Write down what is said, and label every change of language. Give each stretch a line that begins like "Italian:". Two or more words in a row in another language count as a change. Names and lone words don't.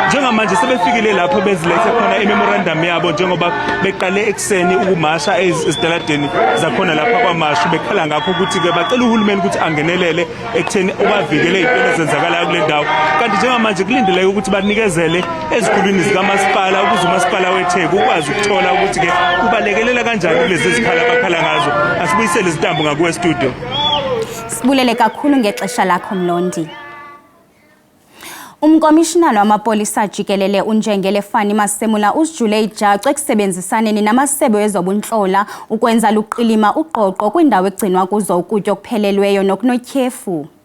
Zulu: Njengamanje sebefikile lapho bezilethe khona imemorandum yabo njengoba beqale ekseni ukumasha ezitaladeni zakhona lapha kwaMashu, bekhala ngakho ukuthi ke bacela uhulumeni ukuthi angenelele ekutheni ubavikele izinto ezenzakalayo kule ndawo. Kanti njengamanje kulindeleke ukuthi banikezele ezikhulwini zikamasipala ukuze umasipala weTheku ukwazi ukuthola ukuthi ke kubalekelela kanjani kulezi zikhala abakhala ngazo. Asibuyisele izitambu ngakuwe studio.
Xhosa: Sibulele kakhulu ngexesha lakho Mlondi. Umkomishinala wamapolisa jikelele uNjengele Fani Masemula usijule ijacu ekusebenzisaneni namasebe ezobunhlola ukwenza luqilima uqoqo kwindawo egcinwa kuzo ukutya okuphelelweyo nokunotyhefu.